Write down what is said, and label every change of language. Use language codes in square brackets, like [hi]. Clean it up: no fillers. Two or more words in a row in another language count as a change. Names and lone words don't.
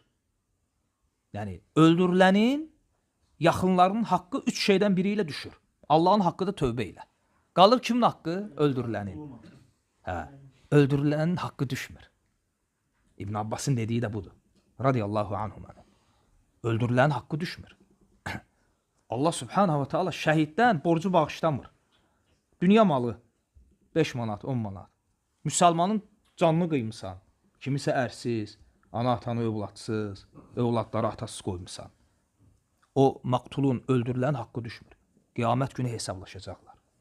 [az] Yəni, öldürülənin yaxınlarının haqqı 3 şeydən biri ilə düşür. Allahın haqqı da tövbə ilə. Qalır kimin haqqı? Öldürülənin. Hə. Öldürülənin haqqı düşmür. İbn Abbasın dediyi də budur. [ar] رضي الله عنهما. [az] Öldürülənin haqqı düşmür. Allah [ar] سبحانه وتعالى [az] şəhiddən borcu bağışlamır. Dünya malı 5 manat, 10 manat. Müsəlmanın canını qıymısan. Kimisə ərsiz, ana atanı övladsız, övladları atasız qoymuşsan. O maqtulun, öldürülən haqqı düşmür. Qiyamət günü hesablaşacaqlar.